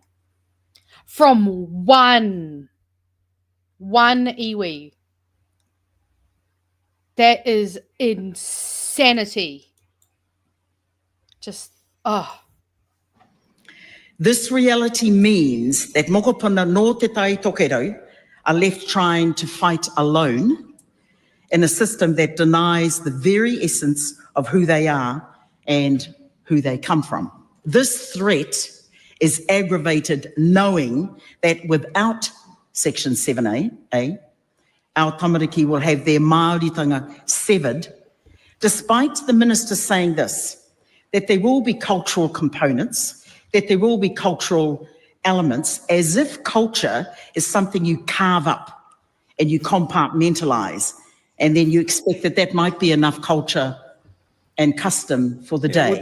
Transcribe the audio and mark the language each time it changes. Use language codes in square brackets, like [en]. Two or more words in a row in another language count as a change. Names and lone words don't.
[en] From one iwi. That is insanity. Just, This reality means that [mi] mokopuna no te tai tokerau [en] are left trying to fight alone in a system that denies the very essence of who they are and who they come from. This threat is aggravated knowing that without Section 7A, our tamariki will have their Māoritanga severed, despite the minister saying this, that there will be cultural components, that there will be cultural elements, as if culture is something you carve up and you compartmentalise, and then you expect that that might be enough culture and custom for the day.